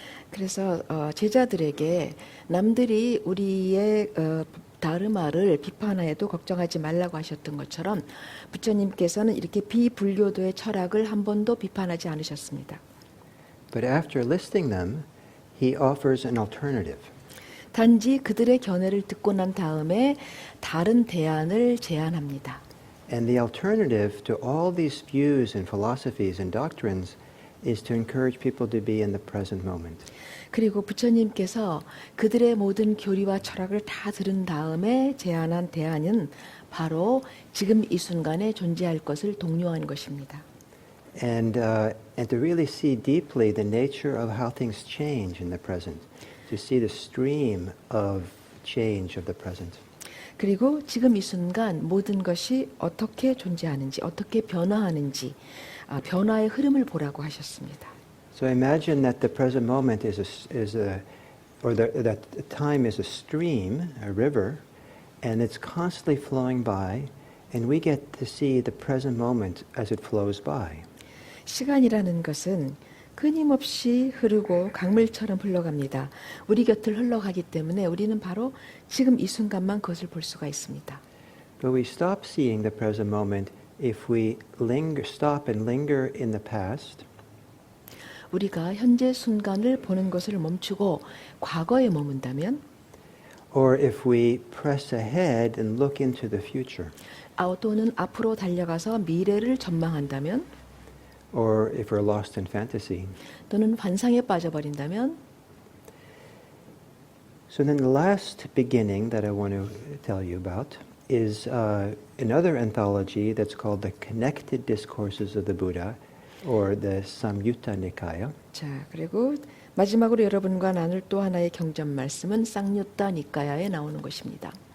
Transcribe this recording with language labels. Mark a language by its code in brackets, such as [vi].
[ko] 그래서 제자들에게 남들이 우리의 다르마를 비판해도 걱정하지 말라고 하셨던 것처럼 부처님께서는 이렇게 비불교도의 철학을 한 번도 비판하지 않으셨습니다. [en] But after listing them, he offers an alternative. [ko] 단지 그들의 견해를 듣고 난 다음에 다른 대안을 제안합니다. [en] And the alternative to all these views and philosophies and doctrines is to encourage people to be in the present moment. [ko] 그리고 부처님께서 그들의 모든 교리와 철학을 다 들은 다음에 제안한 대안은 바로 지금 이 순간에 존재할 것을 독려한 것입니다. [en] And to really see deeply the nature of how things change in the present, to see the stream of change of the present. [ko] 그리고 지금 이 순간 모든 것이 어떻게 존재하는지, 어떻게 변화하는지, 변화의 흐름을 보라고 하셨습니다. [en] So imagine that the present moment that time is a stream, a river, and it's constantly flowing by, and we get to see the present moment as it flows by. [ko] 시간이라는 것은 끊임없이 흐르고 강물처럼 흘러갑니다. 우리 곁을 흘러가기 때문에 우리는 바로 지금 이 순간만 그것을 볼 수가 있습니다. [en] But we stop seeing the present moment if we stop and linger in the past. [ko] 우리가 현재 순간을 보는 것을 멈추고 과거에 머문다면, [en] or if we press ahead and look into the future, [ko] 또는 앞으로 달려가서 미래를 전망한다면, [en] or if we're lost in fantasy. [ko] 또는 환상에 빠져버린다면. [en] So then the last beginning that I want to tell you about is another anthology that's called the Connected Discourses of the Buddha, or the Samyutta Nikaya. [ko] 자, 그리고 마지막으로 여러분과 나눌 또 하나의 경전 말씀은 쌍유타 니카야에 나오는 것입니다.